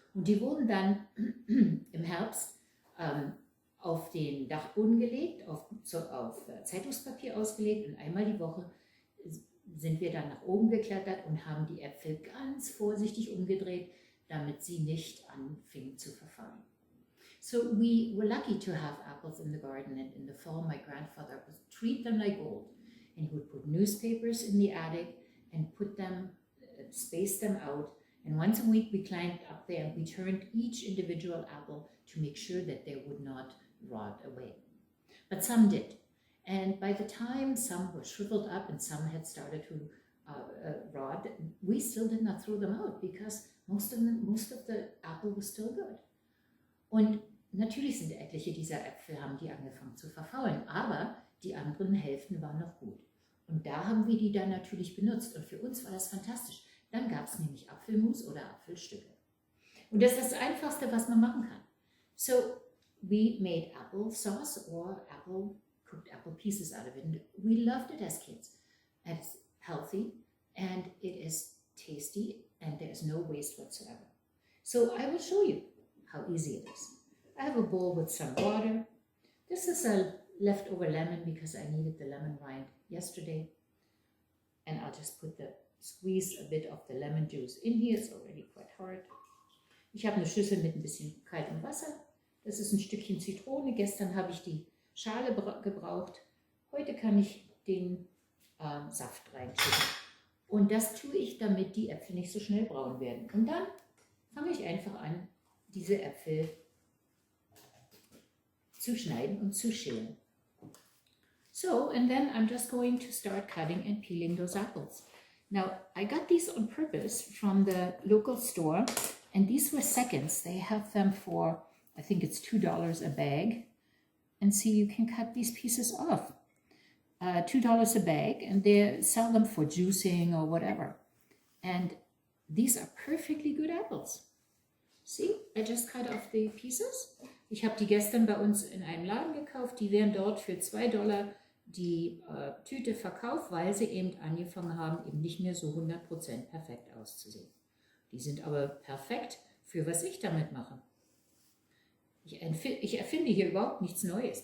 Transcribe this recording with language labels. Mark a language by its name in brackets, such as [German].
[German] Und die wurden dann im Herbst auf den Dachboden gelegt, auf Zeitungspapier ausgelegt und einmal die Woche sind wir dann nach oben geklettert und haben die Äpfel ganz vorsichtig umgedreht, damit sie nicht anfingen zu verfallen. [English] So we were lucky to have apples in the garden, and in the fall my grandfather would treat them like gold. And he would put newspapers in the attic and put them, space them out. And once a week we climbed up there and we turned each individual apple to make sure that they would not rot away. But some did. And by the time some were shriveled up and some had started to rot, we still did not throw them out because most of the apple was still good. [German] Und natürlich sind etliche dieser Äpfel, haben die angefangen zu verfaulen, aber die anderen Hälften waren noch gut. Und da haben wir die dann natürlich benutzt und für uns war das fantastisch. Dann gab es nämlich Apfelmus oder Apfelstücke. Und das ist das Einfachste, was man machen kann. [English] So we made Applesauce or cooked apple pieces out of it. And we loved it as kids. It's healthy and it is tasty and there is no waste whatsoever. So I will show you how easy it is. I have a bowl with some water. This is a leftover lemon because I needed the lemon rind yesterday. And I'll just squeeze a bit of the lemon juice in here. It's already quite hard. [German] Ich habe eine Schüssel mit ein bisschen kaltem Wasser. Das ist ein Stückchen Zitrone. Gestern habe ich die Schale gebraucht. Heute kann ich den Saft reinschütten. Und das tue ich, damit die Äpfel nicht so schnell braun werden. Und dann fange ich einfach an, diese Äpfel zu schneiden und zu schälen. [English] So, and then I'm just going to start cutting and peeling those apples. Now, I got these on purpose from the local store, and these were seconds. They have them for, I think it's $2 a bag. And see, you can cut these pieces off. $2 a bag, and they sell them for juicing or whatever. And these are perfectly good apples. See, I just cut off the pieces. [German] Ich habe die gestern bei uns in einem Laden gekauft. Die werden dort für $2 die Tüte verkauft, weil sie eben angefangen haben, eben nicht mehr so 100% perfekt auszusehen. Die sind aber perfekt für was ich damit mache. Ich erfinde hier überhaupt nichts Neues.